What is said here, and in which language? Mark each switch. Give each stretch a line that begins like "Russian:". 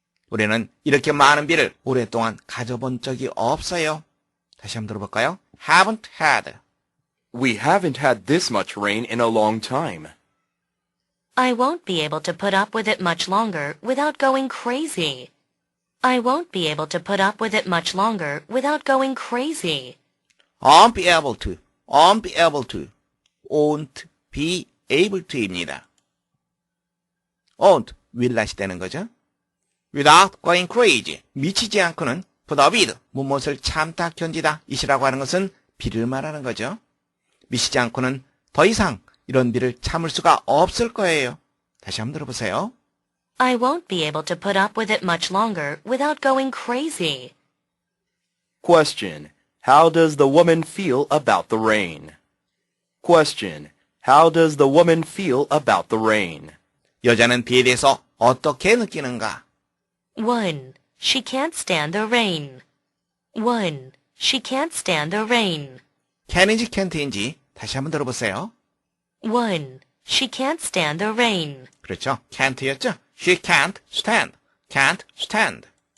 Korean: 우리는 이렇게 많은 비를 오랫동안 가져본 적이 없어요. 다시 한번 들어볼까요?
English: haven't had. We haven't had this much rain in a long time. I won't be able to put up with it much longer without going crazy. I won't be able to put up with it much longer without going crazy. won't be able to, won't be able to, won't be able to입니다.
Korean: won't, will not이 되는 거죠.
English: without going crazy,
Korean: 미치지 않고는
English: put up with,
Korean: 무엇을 참다 견디다 이시라고 하는 것은 비를 말하는 거죠. 미치지 않고는 더 이상 이런 비를 참을 수가 없을 거예요. 다시 한번 들어보세요.
English: I won't be able to put up with it much longer without going crazy. Question. How does the woman feel about the rain? Question. How does the woman feel about the rain?
Korean: 여자는 비에 대해서 어떻게 느끼는가?
English: 1. She can't stand the rain. 1. She can't stand the rain.
Korean: can인지 can't인지 다시 한번 들어보세요.
English: 1. She can't stand the rain.
Korean: 그렇죠.
English: can't였죠. She can't stand. can't stand.